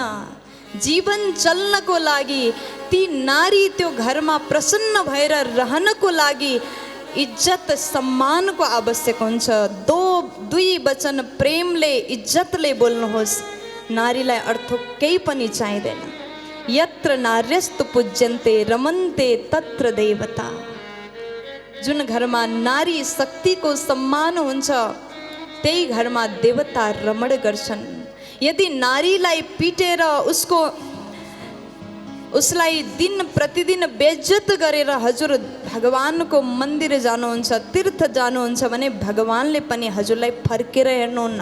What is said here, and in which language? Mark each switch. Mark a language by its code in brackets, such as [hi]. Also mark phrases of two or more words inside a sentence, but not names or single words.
[ne] जीवन चल्नको लागि ती नारी त्यो घरमा प्रसन्न भएर रहनको लागि इज्जत सम्मानको आवश्यक हुन्छ। दुई वचन प्रेमले, इज्जतले बोल्नुहोस्। नारीलाई अर्थ केही पनि चाहिँदैन। [sa] यत्र नार्यस्तु पूज्यन्ते रमन्ते तत्र देवता। [ne] जुन घरमा नारी शक्तिको सम्मान हुन्छ त्यही घरमा देवता रमण गर्छन्। यदि नारीलाई पिटेर उसलाई दिन प्रतिदिन बेइज्जत गरेर हजुर भगवानको मन्दिर जानुहुन्छ, तीर्थ जानुहुन्छ भने भगवानले पनि हजुरलाई फर्केर हेर्नुहुन्न।